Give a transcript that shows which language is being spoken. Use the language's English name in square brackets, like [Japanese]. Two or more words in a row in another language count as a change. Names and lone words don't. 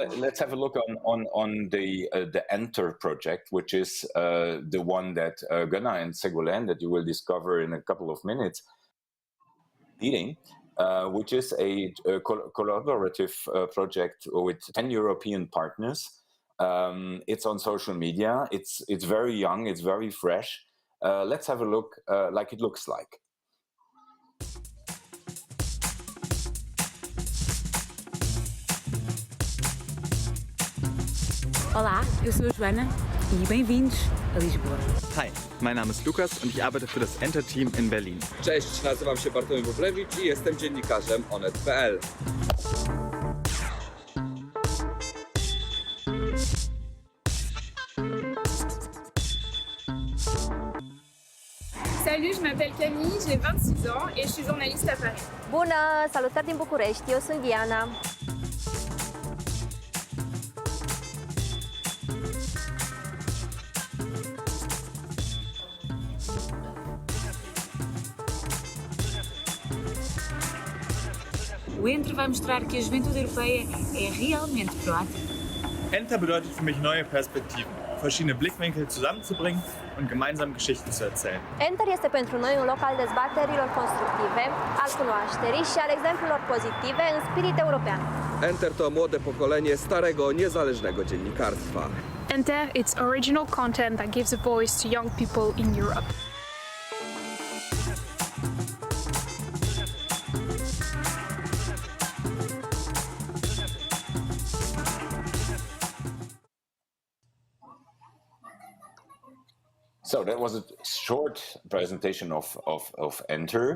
[English] Let's have a look on the ENTR project, which is the one that Gunnar and Ségolène, that you will discover in a couple of minutes, leading, which is a collaborative project with 10 European partners. It's on social media. It's very young. It's very fresh. Let's have a look like it looks like. [Portuguese] Olá, eu sou a Joana e bem-vindos a Lisboa. [German] Hi, mein Name ist Lukas und ich arbeite für das ENTR-Team in Berlin. [Polish] Cześć, nazywam się Bartłomiej Wróblewicz i jestem dziennikarzem onet.pl. [French] Salut, je m'appelle Camille, j'ai 26 ans et je suis journaliste à Paris. [Romanian] Bună, salutări din București, eu sunt Diana. [Portuguese] O ENTR vai mostrar que a juventude europeia é realmente proativa. [German] ENTR bedeutet für mich neue Perspektiven, verschiedene Blickwinkel zusammenzubringen und gemeinsam Geschichten zu erzählen. [Romanian] ENTR este pentru noi un loc al dezbaterilor constructive, al cunoașterii și al exemplelor pozitive în spirit european. [Polish] ENTR to młode pokolenie starego, niezależnego dziennikarstwa. [English] ENTR, it's original content that gives a voice to young people in Europe. So that was a short presentation of ENTR.